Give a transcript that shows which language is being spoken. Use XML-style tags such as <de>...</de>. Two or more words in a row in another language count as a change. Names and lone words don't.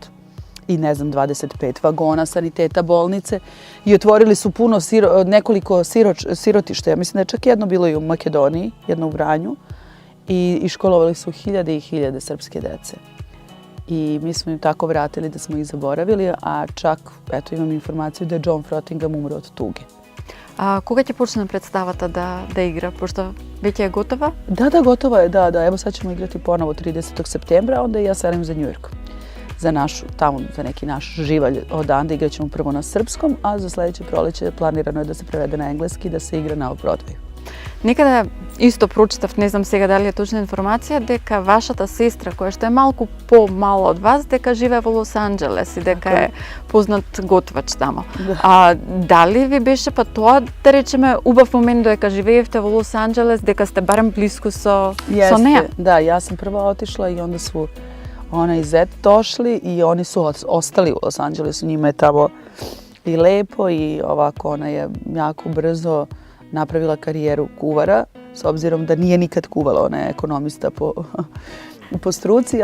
<sr>I ne znam, 25 vagona saniteta bolnice i otvorili su nekoliko sirotišta. Ja mislim da je čak jedno bilo i u Makedoniji, jedno u Vranju i školovali su hiljade i hiljade srpske dece. I mi smo im tako vratili da smo ih zaboravili, a čak, eto, imam informaciju da je John Frottingham umro od tuge.</sr> <mk>A kога ќе почне представата да игра, пошто веќе е готова? Да, готова е, да.</mk> <sr>Evo sad ćemo igrati ponovo 30. septembra, onda i ja selim za New York. Za neki naš živalj odande igrat ćemo prvo na srpskom, a za sledeće proleće planirano je da se prevede na engleski i da se igra na Off-Broadwayu.</sr> <mk>Некаде исто прочитав, не знам сега дали е точна информација, дека вашата сестра, која што е малку помала од вас, дека живее во Лос Анџелес и дека е познат готвач тамо. А дали ви беше па тоа, да речеме, убав момент дека живеевте во Лос Анџелес, дека сте барем блиску со неја?</mk> <sr>Да, ја сам прва отишла и onda su ona i zet došli i oni su ostali u Los Anđelesu. Njima je tamo i lepo i ovako ona je jako brzo napravila karijeru kuvara, s obzirom da nije nikad kuvala, ona je ekonomista po struci.</sr>